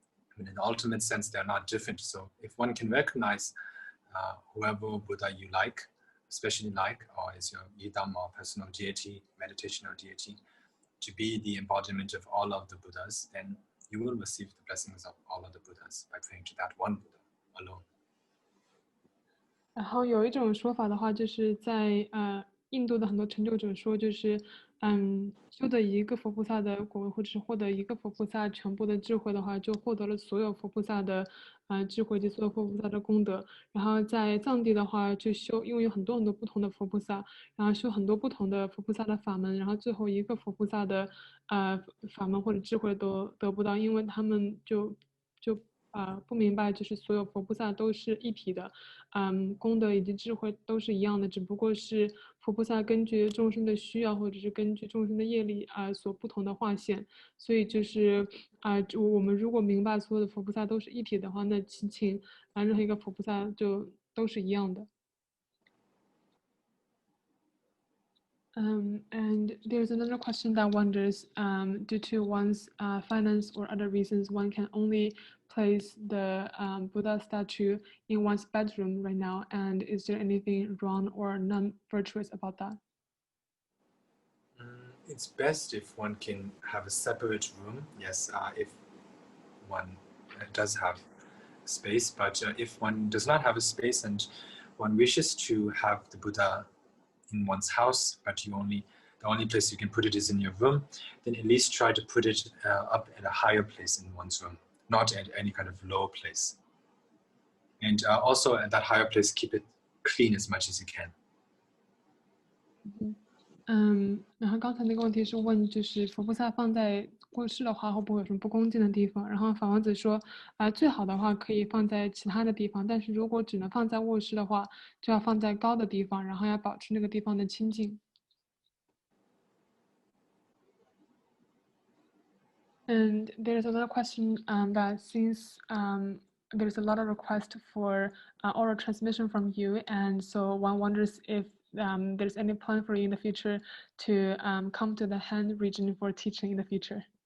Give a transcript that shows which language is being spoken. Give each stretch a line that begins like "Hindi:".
English: I mean, in the ultimate sense, they're not different. So if one can recognize whoever Buddha you like, especially like, or is your yidam or personal deity, meditational deity, to be the embodiment of all of the Buddhas, then you will receive the blessings of all of the Buddhas by praying to that one Buddha alone.
Chinese: 然后有一种说法的话，就是在印度的很多成就者说，就是修得一个佛菩萨的果位，或者是获得一个佛菩萨全部的智慧的话，就获得了所有佛菩萨的智慧及所有佛菩萨的功德。然后在藏地的话，就因为有很多很多不同的佛菩萨，然后修很多不同的佛菩萨的法门，然后最后一个佛菩萨的法门或者智慧都得不到，因为他们就不明白，就是所有佛菩萨都是一体的，功德以及智慧都是一样的，只不过是佛菩萨根据众生的需要，或者是根据众生的业力所不同的化现。所以就是我们如果明白所有的佛菩萨都是一体的话，那祈请任何一个佛菩萨就都是一样的。
English: And there's another question that wonders, due to one's finance or other reasons, one can only place the Buddha statue in one's bedroom right now. And is there anything wrong or non-virtuous about that? It's best if one can have a separate room. Yes, if one does have space, but if one does not have a space and one wishes to have the Buddha in one's house, but the only place you can put it is in your room, then at least try to put it up at a higher place in one's room. not at any kind of low place. And also at that higher place, keep it clean as much as you can.
Chinese: 然后刚才那个问题是问，就是佛菩萨放在卧室的话，会不会有什么不恭敬的地方？然后法王子说，最好的话可以放在其他的地方，但是如果只能放在卧室的话，就要放在高的地方，然后要保持那个地方的清净。
English: And there's another question that since there's a lot of requests for oral transmission from you, and so one wonders if there's any plan for you in the future to come to the Han region for teaching in the future.